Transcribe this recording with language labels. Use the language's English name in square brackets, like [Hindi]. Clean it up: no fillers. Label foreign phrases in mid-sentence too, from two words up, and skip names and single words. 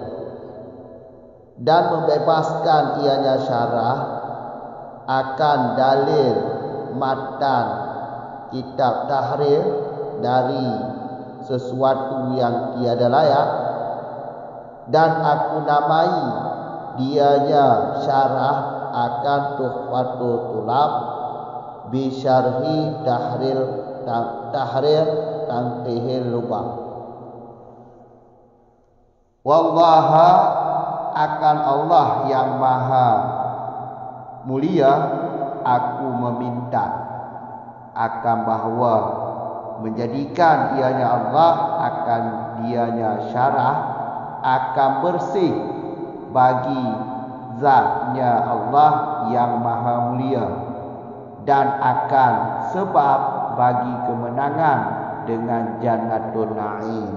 [Malay] dan membebaskan ianya syarah akan dalil matan kitab tahrir dari sesuatu yang tiada layak, dan aku namai dianya syarah akan tuhfatul tulab bi syarhi tahrir tanqihil lubab. Wallaha akan Allah yang maha mulia aku meminta akan bahwa menjadikan ianya Allah akan dianya syarah akan bersih bagi zatnya Allah yang maha mulia, dan akan sebab bagi kemenangan dengan Jannatul Na'im.